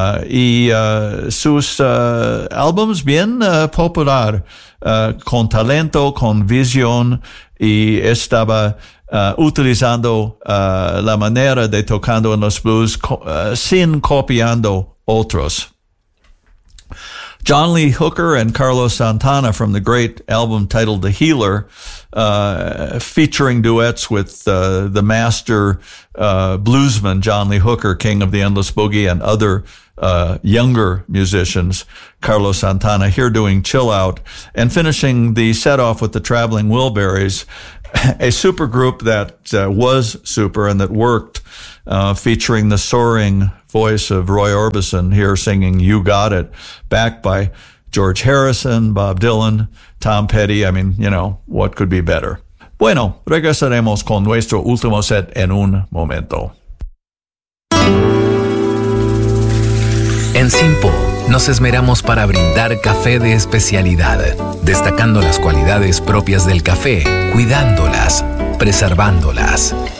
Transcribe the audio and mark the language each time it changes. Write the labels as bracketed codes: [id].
[es] Y sus álbums bien popular, con talento, con visión, y estaba utilizando la manera de tocando en los blues sin copiando otros. [en] John Lee Hooker and Carlos Santana from the great album titled The Healer, featuring duets with the master bluesman John Lee Hooker, king of the endless boogie, and other younger musicians. Carlos Santana here doing Chill Out, and finishing the set off with the Traveling Wilburys, a super group that was super and that worked, featuring the soaring voice of Roy Orbison here singing You Got It, backed by George Harrison, Bob Dylan, Tom Petty. I mean, you know, what could be better? [es] Bueno, regresaremos con nuestro último set en un momento. En Simpo nos esmeramos para brindar café de especialidad, destacando las cualidades propias del café, cuidándolas, preservándolas.